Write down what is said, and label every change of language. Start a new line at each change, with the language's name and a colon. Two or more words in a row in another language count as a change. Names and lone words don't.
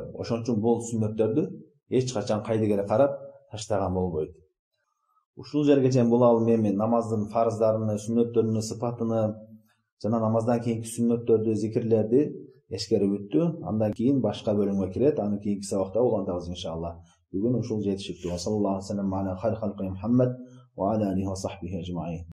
Kyrgyz: Ошон үчүн бул сүннөттөрдү эч качан кайдыгере карап таштаган болбойт. Ушул жерге чейин бул алым эми намаздын фарыздарын, сүннөттөрүнүн сыпатыны жана намаздан кийинки сүннөттөрдү, зикирлерди эскерип өттү. Андан кийин башка бөлүмгө кирет. Аны кийинки сабакта улантабыз иншалла. Бүгүн ушул жетишиптүү.
Arabic: صلى الله عليه وسلم على خير خلقه محمد وعلى آله وصحبه أجمعين.